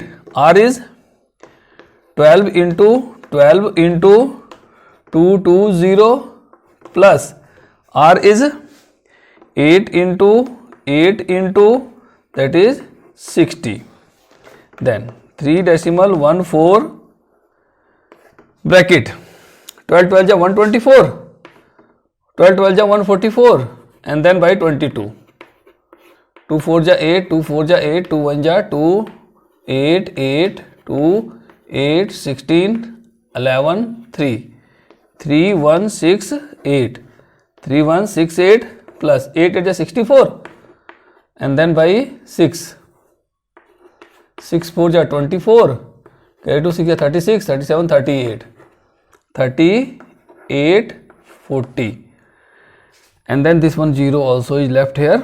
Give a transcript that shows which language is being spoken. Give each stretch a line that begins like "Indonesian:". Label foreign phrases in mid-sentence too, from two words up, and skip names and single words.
English: R is 12 into 220 plus R is 8 into that is 60. Then 3.14 bracket. 12 12 ja 124. 12 12 ja 144, and then by 22. 2 4 ja 8, 2 4 ja 8, 2 1 ja 2, 8 8, 2 8, 16, 11, 3. 3 1 6 8. 3 1 6 8 plus 8 8 ja 64, and then by 6. 6 4 ja 24. Carry 2 6 ja 36, 37, 38. 38, 40. And then this one 0 also is left here.